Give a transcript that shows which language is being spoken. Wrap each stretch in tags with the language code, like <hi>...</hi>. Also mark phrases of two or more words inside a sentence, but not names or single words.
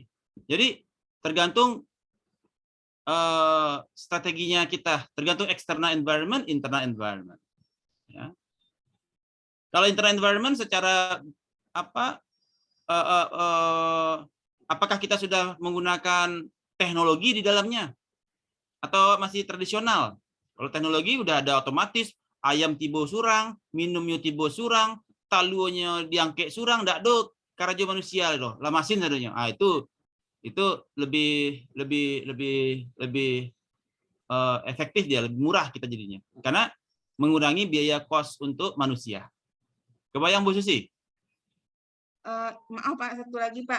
<id>Jadi tergantung strateginya kita, tergantung</id> <en>external environment, internal environment.</en> <id>Ya. Kalau</id> <en>internal environment</en> <id>secara apakah kita sudah menggunakan teknologi di dalamnya atau masih tradisional? Kalau teknologi udah ada otomatis,</id> <min>ayam tibo surang, minumnya tibo surang, talunya diangkek surang, ndak do karajo manusia loh, lah mesin sadonya.</min> <id>Itu lebih efektif dia, lebih murah kita jadinya. Karena mengurangi biaya kos untuk manusia. Kebayang Bu Susi? Maaf Pak, satu lagi Pak.</id>